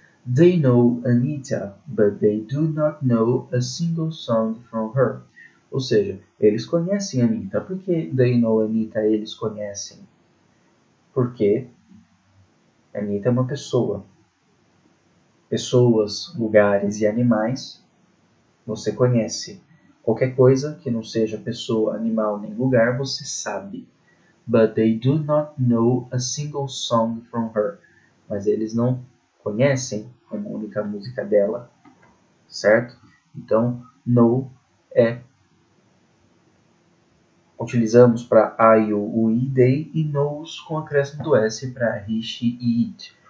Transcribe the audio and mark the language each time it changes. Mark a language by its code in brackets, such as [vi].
[en] They know Anita, but they do not know a single song from her. [pt] Ou seja, eles conhecem Anita. Por que [en] they know Anita [pt] eles conhecem? Porque Anita é uma pessoa. Pessoas, lugares e animais você conhece. Qualquer coisa que não seja pessoa, animal nem lugar você sabe. [en] But they do not know a single song from her. [pt] Mas eles não conhecem uma única música dela, certo? Então, know utilizamos para I, o, I, they e knows com acréscimo do S para he, she e it.